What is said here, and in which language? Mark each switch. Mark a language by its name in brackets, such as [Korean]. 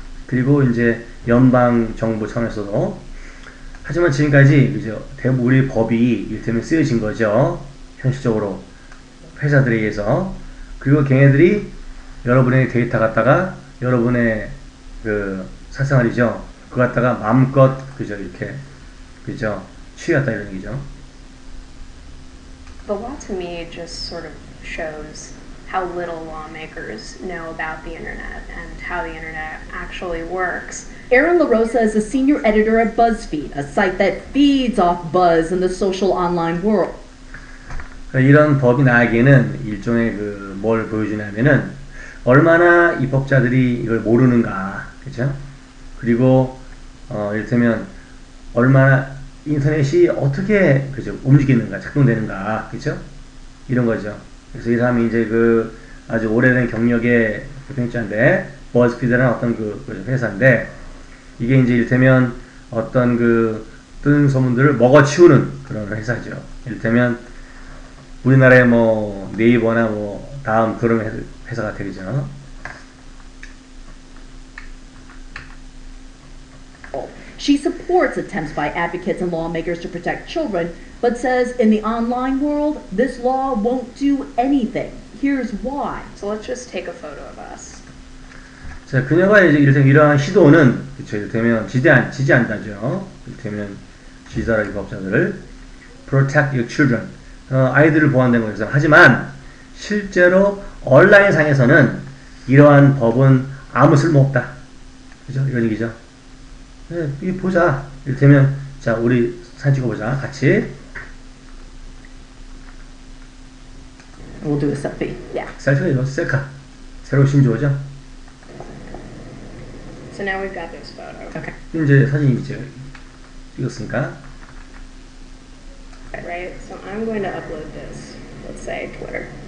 [Korean] 그리고 이제 연방 정부 차원에서도 하지만 지금까지 그죠 대부분 우리 법이 이를테면 쓰여진 거죠. 현실적으로 회사들에 의해서. 그리고 걔네들이 여러분의 데이터 갖다가 여러분의 그 사생활이죠. 그거 갖다가 마음껏 그죠 이렇게 그죠 취했다 이런 얘기죠. [English] The law to me just sort of shows how little lawmakers know about the internet and how the internet actually works. Aaron LaRosa is a senior editor at BuzzFeed, a site that feeds off buzz in the social online world. [Korean] 이런 법이 나에게는 일종의 그 뭘 보여주냐면은 얼마나 입법자들이 이걸 모르는가, 그죠? 그리고 이를테면 얼마나 인터넷이 어떻게 그죠 움직이는가, 작동되는가, 그죠? 이런 거죠. 그래서 이 사람이 이제 그 아주 오래된 경력의 대표자인데 버즈피드라는 어떤 그 회사인데 이게 이제 이를테면 어떤 그 뜨는 소문들을 먹어치우는 그런 회사죠. 이를테면 우리나라의 뭐 네이버나 뭐 다음 그런 회사가 되겠죠. [English] She supports attempts by advocates and lawmakers to protect children, but says in the online world, this law won't do anything. Here's why. So let's just take a photo of us. [Korean] 자, 그녀가 이제 이러한 시도는 그쵸, 이를테면 지지 않다죠. 이를테면 지지자라 입법자들을 [English] protect your children, [Korean] 아이들을 보호한다는 것에서 하지만 실제로 온라인 상에서는 이러한 법은 아무 쓸모 없다. 그죠? 이런 얘기죠. 네, 이 보자. 이를테면 자 우리 사진 찍어보자. 같이. [English] We'll do a selfie. Yeah. [Korean] 셀카가 이거 셀카. 새로운 신조어죠. [English] So now we've got this photo. Okay. [Korean] 이제 사진 이제 찍었으니까. [English] Right? So I'm going to upload this, let's say Twitter.